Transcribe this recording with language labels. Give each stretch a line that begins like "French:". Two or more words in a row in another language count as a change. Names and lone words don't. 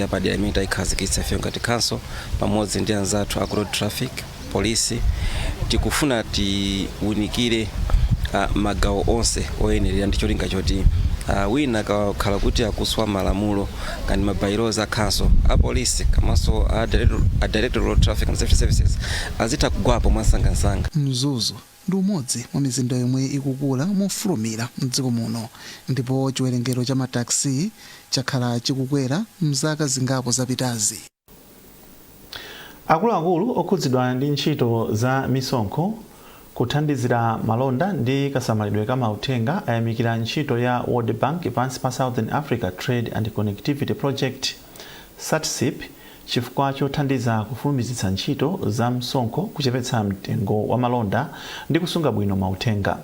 Nyanja: yapadera imene tayikhazikitsa ifeyo ngati council pamodzi ndi anzathu a
English: road traffic
Nyanja: polisi tikufuna tiunikire magawo onse oyenerera ndi cholinga choti wina kakhala kuti akuswa malamulo ngati mabylaws a council a polisi komanso a
English: director road traffic and safety services
Nyanja: azitha kugwapo mwasangasanga. Mzuzu ndi umodzi mwa mizinda yomwe ikukula mofulumira mdziko muno ndipo chiwerengero cha mataxi chakhala chikukwera mzaka zingapo zapitazi. Akuluakulu okhudzidwa ndi ntchito za misonkho kuthandizira malonda ndi kasamalidwe ka mauthenga ayamikira ntchito ya World Bank pansi pa Southern Africa Trade and Connectivity Project SATSIP chifukwa chothandiza kufulumizitsa ntchito za msonkho kuchepetsa mtengo wa malonda ndi kusunga bwino mauthenga.